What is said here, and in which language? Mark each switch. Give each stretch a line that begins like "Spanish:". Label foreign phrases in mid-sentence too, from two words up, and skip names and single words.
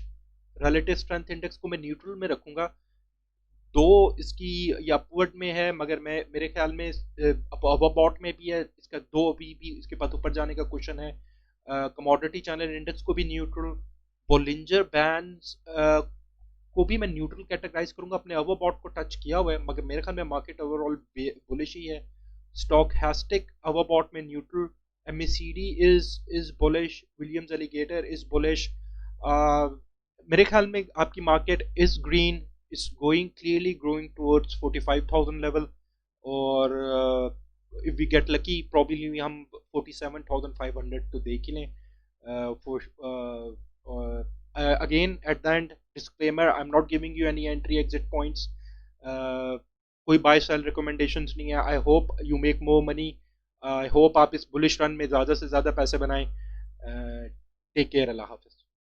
English: relative strength index
Hindi: को मैं न्यूट्रल में रखूंगा, दो इसकी ये अपवर्ड में है, मगर मैं मेरे ख्याल में ओवरबॉट में भी है, इसका दो अभी भी इसके पास ऊपर जाने का क्वेश्चन है।
English: commodity channel index
Hindi: को भी न्यूट्रल, बोलिंजर बैंड्स को भी मैं न्यूट्रल कैटेगराइज करूंगा, अपने ओवरबॉट को टच किया हुआ है, मगर मेरे ख्याल में
English: market overall bullish
Hindi: ही है।
English: stochastic overbought में न्यूट्रल, MACD is bullish, Williams Alligator is bullish.
Hindi: मेरे ख्याल में आपकी
English: market is green, is going clearly growing towards 45,000 level, और if we get lucky probably
Hindi: हम 47,500 तो देख ही लें।
English: again at the end disclaimer, I am not giving you any entry exit points,
Hindi: कोई
English: buy sell recommendations
Hindi: नहीं है।
English: I hope you make more money, I hope
Hindi: आप इस
English: bullish run
Hindi: में ज़्यादा से ज़्यादा पैसे बनाएं।
English: take care,
Hindi: अल्लाह हाफिज़।